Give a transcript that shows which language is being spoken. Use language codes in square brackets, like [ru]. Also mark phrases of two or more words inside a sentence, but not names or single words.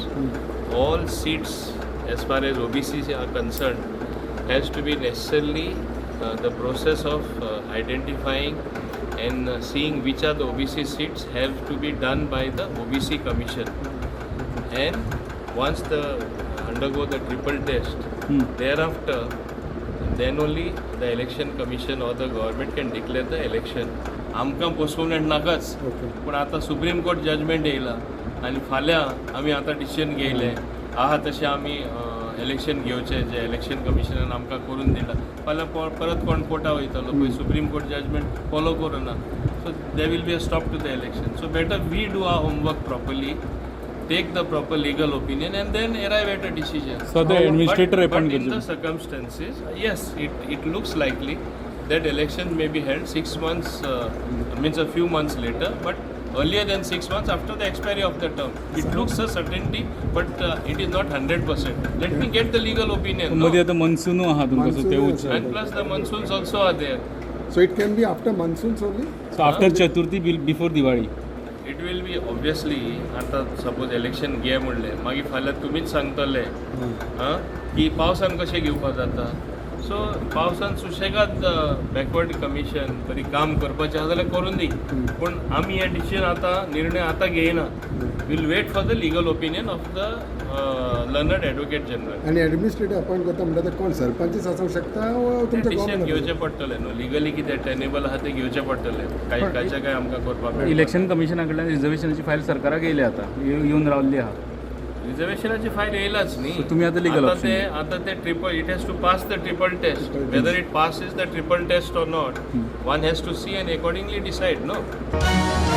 [en] All seats as far as OBCs are concerned has to be necessarily the process of identifying and seeing which are the OBC seats have to be done by the OBC Commission, and once the undergo the triple test, thereafter then only the election commission or the government can declare the election. [kok] आमकां पोस्टपोनमेंट नाकाच, पण आता सुप्रीम कोर्ट जजमेंट येयला आनी फाल्यां आमी आतां डिसिजन घेयलें आहा तशें आमी इलेक्शन घेवचें जें इलेक्शन कमिशनान आमकां करून दिला. फाल्यां परत कोण कोर्टा वयतलो पळय सुप्रीम कोर्ट जजमेंट फॉलो करूना, [en] so they will be a stop to the election. so better we do our homework properly, take the proper legal opinion and then arrive at a decision. So the administrator but in the circumstances, yes, it looks likely that election may be held 6 months, means a few months later, but earlier than 6 months after the expiry of the term. It looks a certainty, but it is not 100%. Let me get the legal opinion. [kok] मध्ये आता monsoon आहा तुमकां सो तेवूच. [en] And plus the monsoons also are there. So it can be after monsoons only? So after Chaturthi before Diwali. It will be obviously, [kok] आता [en] suppose election [kok] घे म्हणलें मागीर फाल्यां तुमीच सांगतले की पावसान कशें घेवपा जाता. सो पावसान सुशेगाद [en] backward commission [kok] तरी काम करपाचें आसा जाल्यार करून दी, पूण आमी हे डिसिजन आतां निर्णय आतां घेयना. [en] will wait for the legal opinion of the learned Advocate General. [kok] आणि [en] administrative appoint [kok] करता म्हणटा कोण सरपंचच आसूंक शकता तुमच्या डिसिजन घेवचें पडटलें न्हू, लिगली कितें टेनेबल आहा तें घेवचें पडटलें. कांयचे काय आमकां करपाक इलेक्शन कमिशना कडल्यान रिझर्वेशनाची फायल सरकाराक येयली आता येऊन रावल्ली आहा. रिझर्वेशनाची फायल येयलाच न्ही. तुम्ही आता legal आता ते [en] triple, it has to pass the triple test. whether it passes the triple test or not, one has to see and accordingly decide no.